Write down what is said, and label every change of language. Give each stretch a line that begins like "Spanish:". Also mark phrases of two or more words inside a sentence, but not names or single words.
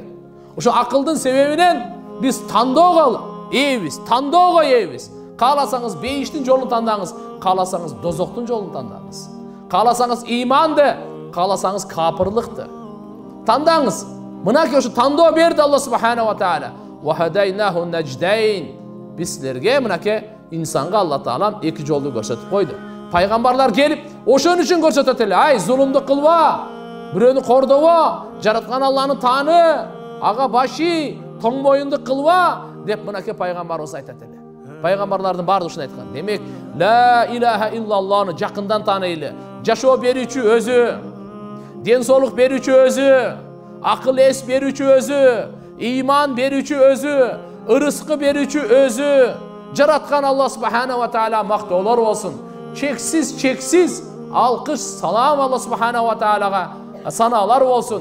Kyrgyz: Ошо акылдын себебинен биз тандоого ээбиз, тандоого ээбиз. Кааласаңыз бейиштин жолун тандаңыз, кааласаңыз дозоктун жолун тандаңыз. Кааласаңыз иманды, кааласаңыз капырлыкты. Тандаңыз. Мынакей ошо тандоо берди
Arabic: الله سبحانه وتعالى. وهديناه النجدين.
Kyrgyz: Бизлерге мынакей инсанга Алла Таалам эки жолду көрсөтүп койду. Пайгамбарлар келип, ошон үчүн көрсөтөт эле. Ай, зулумду кылба, бирөөнү кордобо, жараткан Алланы тааны, ага баши, тоң моюнду кылба деп мынакей пайгамбарыбыз айтат эле. Пайгамбарлардын баары ушуну айткан. Демек,
Arabic: لا إله إلا الله
Kyrgyz: жакындан тааныйлы. Жашоо берүүчү өзү, ден соолук берүүчү өзү, акыл эс берүүчү өзү, иман берүүчү өзү, ырыскы берүүчү өзү. Жараткан
Arabic: الله سبحانه وتعالى
Kyrgyz: мактоолор болсун. Чексиз алкыш, салам
Arabic: الله سبحانه وتعالى
Kyrgyz: санаалар болсун.